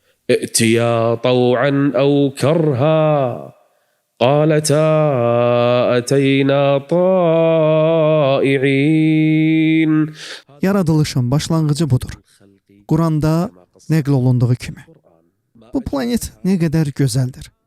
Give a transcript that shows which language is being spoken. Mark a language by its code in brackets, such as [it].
[ar] ائتيا طوعا أو كرها قالتا أتينا طائعين. [az] Yaradılışın başlanğıcı budur. Quranda nəql olunduğu kimi. Bu planet nə qədər gözəldir.